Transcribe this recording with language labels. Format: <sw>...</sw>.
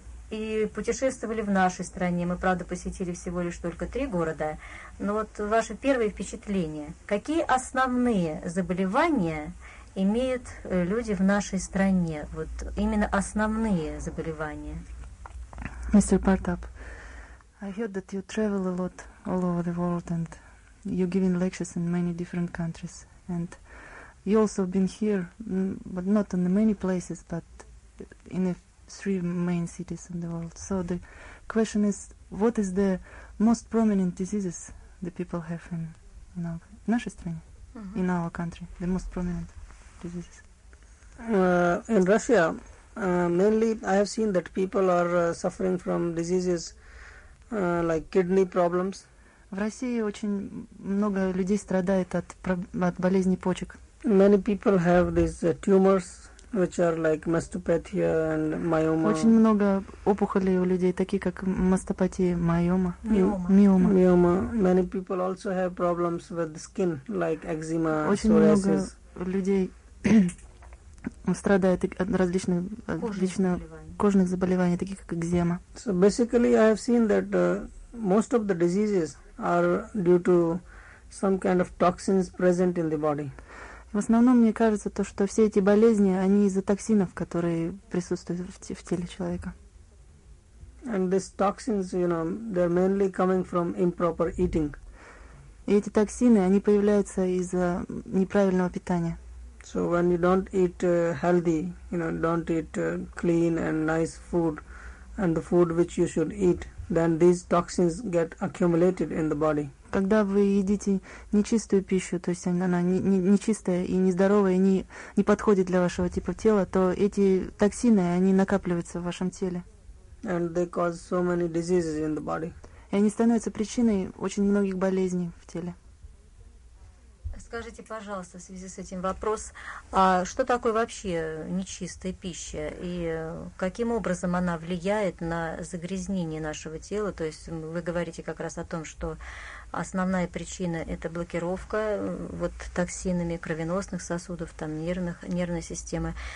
<ru>И путешествовали в нашей стране. Мы, правда, посетили всего лишь только 3 города. Но вот ваши первые впечатления. Какие основные заболевания имеют люди в нашей стране? Вот именно основные заболевания.</ru> <en>Мистер Партап, I heard that you travel a lot all over the world and you're giving lectures in many different countries, and you also been here, but not in many places, but in the 3 main cities in the world. So the question is, what is the most prominent diseases the people have in our country, the most prominent diseases? In Russia, mainly I have seen that people are suffering from diseases like kidney problems.</en> <ru>В России очень много людей страдает от болезней почек.</ru> <en>Many people have these tumors, which are like mastopathia and myoma.</en> <ru>Очень много опухолей у людей, такие как мастопатия, миома. Миома.</ru> <en>Many people also have problems with skin, like eczema,</en> <ru>очень</ru> <en>psoriasis.</en> <ru>Очень много людей страдает от различных кожных заболеваний, таких как экзема.</ru> <en>So basically, I have seen that most of the diseases are due to some kind of toxins present in the body.</en> <ru>В основном мне кажется то, что все эти болезни, они из-за токсинов, которые присутствуют в теле человека.</ru> <en>And these toxins, you know, they're mainly coming from improper eating.</en> <ru>И эти токсины, они появляются из-за неправильного питания.</ru> <en>So when you don't eat healthy, you know, don't eat clean and nice food, and the food which you should eat, then these toxins get accumulated in the body.</en> <ru>Когда вы едите нечистую пищу, то есть она нечистая и нездоровая, не подходит для вашего типа тела, то эти токсины, они накапливаются в вашем теле.</ru> <en>And they cause so many diseases in the body.</en> <ru>И они становятся причиной очень многих болезней в теле. Скажите, пожалуйста, в связи с этим вопрос, а что такое вообще нечистая пища и каким образом она влияет на загрязнение нашего тела? То есть вы говорите как раз о том, что основная причина – это блокировка вот токсинами кровеносных сосудов, там нервной системы.</ru>